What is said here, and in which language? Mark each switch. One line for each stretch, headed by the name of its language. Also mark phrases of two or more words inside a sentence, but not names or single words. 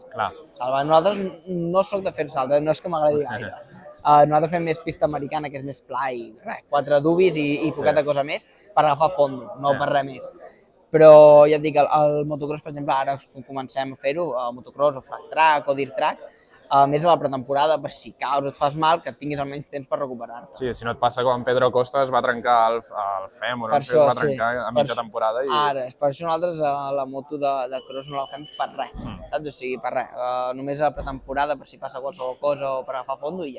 Catalan: Clar. Nosaltres no soc de fer salts, no és que m'agradi gaire. Nosaltres fem més pista americana, que és més pla i res, 4 dubis i poqueta cosa més per agafar fondo, no per res més. Però ja et dic, el motocross, per exemple, ara comencem a fer-ho, motocross o
English: flat track
Catalan: o
English: dirt track,
Catalan: més a la pretemporada, per si caus o et fas mal, que tinguis almenys temps per recuperar-te. Sí, si no et passa com en Pedro Costa es va trencar el fèmur, es va trencar a mitja temporada. Ara, per això nosaltres la moto de cross no la fem per res, saps? O sigui, per res, només a la pretemporada per si passa qualsevol cosa o per agafar fondo i ja.